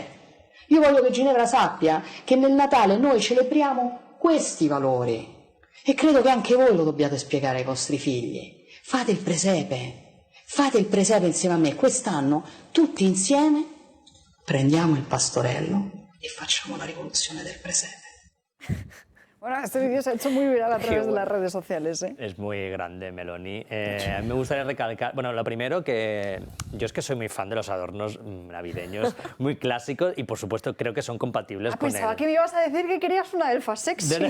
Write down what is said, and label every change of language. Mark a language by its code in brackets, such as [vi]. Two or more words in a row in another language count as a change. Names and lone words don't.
[it] Io voglio che Ginevra sappia che nel Natale noi celebriamo questi valori. E credo che anche voi lo dobbiate spiegare ai vostri figli. Fate il presepe insieme a me. Quest'anno, tutti insieme, prendiamo il pastorello e facciamo la rivoluzione del presepe. [es] Bueno, este vídeo se ha hecho muy viral a través de las redes sociales. Es muy grande, Meloni. A mí me gustaría recalcar, bueno, lo primero, que yo es que soy muy fan de los adornos navideños, muy clásicos, y por supuesto creo que son compatibles con Pensaba el... que me ibas a decir que querías una elfa sexy.